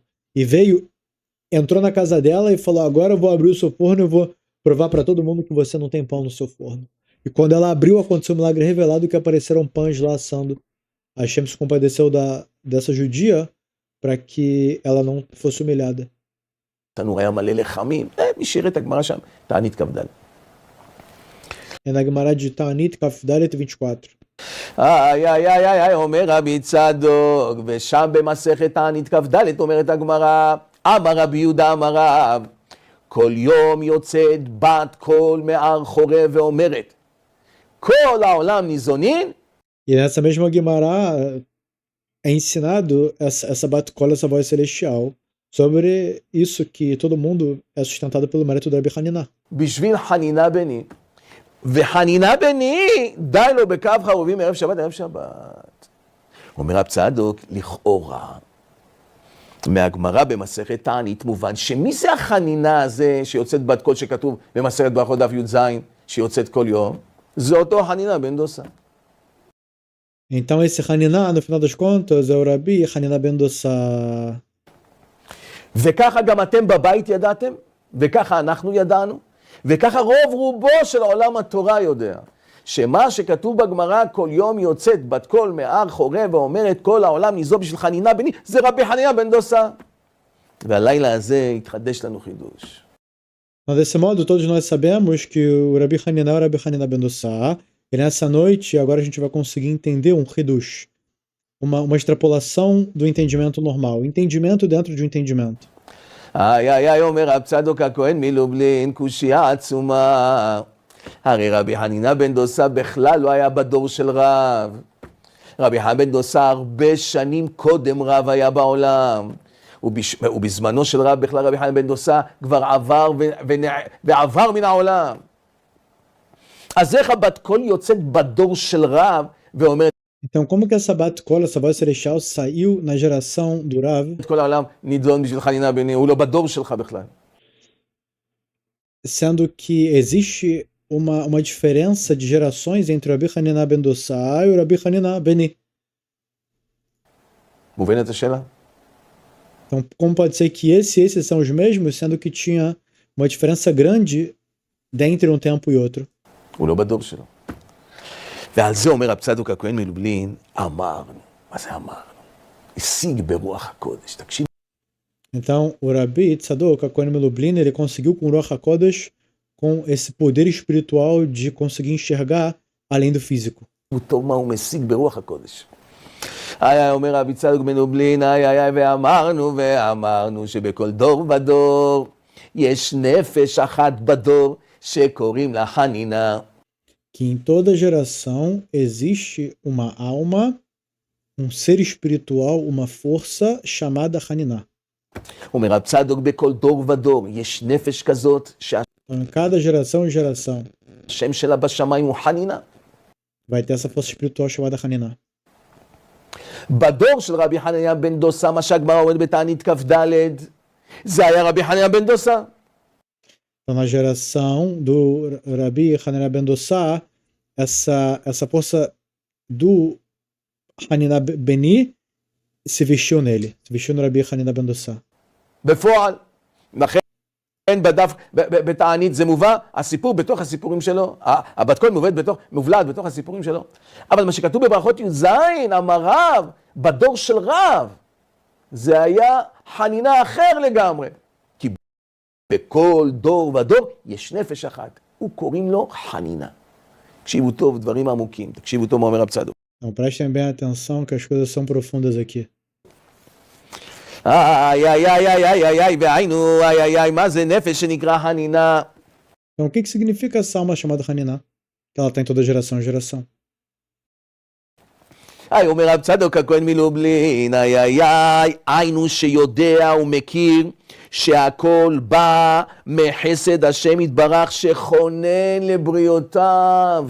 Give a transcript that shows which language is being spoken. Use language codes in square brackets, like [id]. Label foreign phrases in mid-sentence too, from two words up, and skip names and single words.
[pt] E veio, entrou na casa dela e falou, agora eu vou abrir o seu forno e eu vou provar para todo mundo que você não tem pão no seu forno. E quando ela abriu, aconteceu um milagre revelado que apareceram pães lá assando. A Hashem se compadeceu dessa judia para que ela não fosse humilhada. [he] התנור היה מלא לחמים, מי שירת הגמרא שם, תענית כ"ד. [pt] É na Gemara de Ta'anit, [he] כף דלת [pt] 24. [he] אומר רבי צדוק, ושם במסכת תענית כ"ד אומרת הגמרא, אמר רבי יהודה אמר רב, כל יום יוצאת בת קול מהר חורב ואומרת, כל העולם ניזונין. [pt] E nessa mesma Gemara é ensinado essa batucola, essa voz celestial, sobre isso que todo mundo é sustentado pelo mérito do Rabbi Hanina. [he] בשביל חנינה בני, וחנינה בני, די לו בקו חרובים ערב שבת ערב שבת. אומר רב צדוק, לכאורה, מהגמרא במסכת תענית מובן שמי זה החנינה הזה שיוצאת בת קול שכתוב במסכת ברכות דף י"ז, שיוצאת כל יום? זה אותו חנינה בן דוסה. [pt] Então esse Hanina, no final das contas, é o Rabi Hanina ben Dosa. [he] וככה גם אתם בבית ידעתם, וככה אנחנו ידענו, וככה רוב רובו של עולם התורה יודע, שמה שכתוב בגמרא כל יום יוצאת בת קול מהר חורב ואומרת כל העולם ניזון בשביל חנינה בני, זה רבי חנינא בן דוסה. והלילה הזה התחדש לנו חידוש. [pt] Mas desse modo, todos nós sabemos que o Rabi Hanina é o Rabi Hanina ben Dosa, e nessa noite, agora a gente vai conseguir entender um Hidush, uma extrapolação do entendimento normal, entendimento dentro de um entendimento. [he] אומר רב צדוק הכהן מלובלין, קושייה עצומה. הרי רבי חנינא בן דוסה בכלל לא היה בדור של רב. רבי חנינא בן דוסה הרבה שנים קודם רב היה בעולם. ובזמנו של רב בכלל רבי חנינא בן דוסה כבר עבר מן העולם. אז איך הבת קול יוצאת בדור של רב ואומרת, [pt] Então, como que essa batucola, essa voz celestial, saiu na geração do Rav, [he] כל העולם נידון בשביל חנינה בני, הוא לא בדור שלך בכלל. [pt] sendo que existe uma diferença de gerações entre o Rabi Hanina ben Dossa e o Rabi Hanina Beni. [he] מובנת השאלה? [pt] Então, como pode ser que esses são os mesmos, sendo que tinha uma diferença grande dentre um tempo e outro? [he] הוא לא בדור שלו. ועל זה אומר רב צדוק הכהן מלובלין, אמרנו. מה זה אמרנו? השיג ברוח הקודש. תקשיב. [pt] Então, o Rabi Tzadok, a Kohen Melublin, ele conseguiu com o [he] רוח הקודש, [pt] com esse poder espiritual de conseguir enxergar além do físico. [he] טוב מה הוא משיג ברוח הקודש. איי, אומר רבי צדוק מלובלין, איי, ואמרנו שבכל דור ודור יש נפש אחת בדור שקוראים לה חנינה. [pt] Que em toda geração existe uma alma, um ser espiritual, uma força chamada Haninah. [he] אומר רב צדוק בכל דור ודור יש נפש כזאת [pt] Então, em cada geração e geração [he] שהשם שלה בשמיים הוא חנינה. [pt] vai ter essa força espiritual chamada Haninah. [he] בדור של רבי חנניה בן דוסה, מה שהגמרא אומרת בתענית כ"ד, זה היה רבי חנניה בן דוסה. [pt] Então, na geração do Rabi Hanina ben Dossa, essa força do Hanina Beni se vestiu nele, se vestiu no Rabi Hanina ben Dossa. [he] בפועל, לכן בדף, בתענית זה מובא, הסיפור בתוך הסיפורים שלו, הבת קול מובלעת בתוך הסיפורים שלו. אבל מה שכתוב בברכות י"ז, אמר רב, בדור של רב, זה היה חנינה אחר לגמרי. כי בכל דור ודור יש נפש אחת, וקוראים לו חנינה. תקשיבו טוב, דברים עמוקים, תקשיבו טוב מה אומר רב צדוק. [pt] Então, prestem bem atenção que as coisas são profundas aqui. [he] והיינו, מה זה נפש שנקרא חנינה? [pt] Então, o que significa essa alma chamada Haninah? Que ela está em toda geração e geração. [he] אומר רב צדוק הכהן מלובלין, היינו שיודע ומכיר שהכל בא מחסד השם יתברך שכונן לבריאותיו.